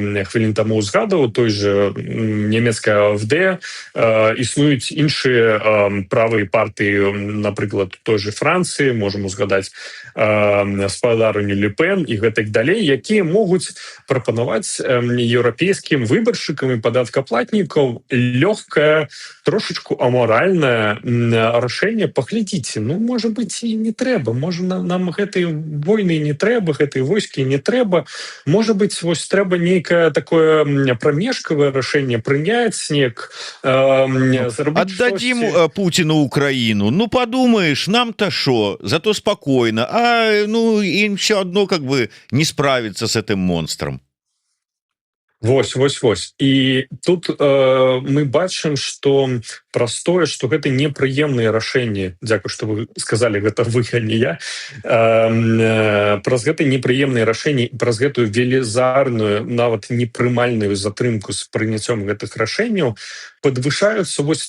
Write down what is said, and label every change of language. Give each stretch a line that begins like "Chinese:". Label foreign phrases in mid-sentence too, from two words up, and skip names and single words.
Belarusian: хвілін таму узгадаў, той же нямецкая АфД, існуюць іншыя правыя партыі, напрыклад, той же Францыі, можам узгадаць спадарню Ле Пен і гэтак далей, якія могуць прапанаваць еўрапейскім выбаршчыкам і падаткаплатнікаў лёгкае, трошачку амаральнае рашэнне. Паглядзіце, ну, можа быць, і не трэба, можа нам гэтай войны не трэба, гэтай войскі не трэба, можа быць, вось трэба нейкае такое прамежкавае рашэнне прыняць, неяк
Russian: отдадим Путину Украину. Ну, подумаешь, нам-то шо, зато спокойно. А ну, им все одно как бы не справиться с этим монстром.
Belarusian: Вось. І тут мы бачым, што простое, што гэта непрыемныя рашэнні. Дзякуй, што вы сказалі, гэта вы, а не я. Праз гэта непрыемныя рашэнні, праз гэтую велізарную, нават непрымальную затрымку з прыняццём гэтых рашэнняў падвышаюцца вось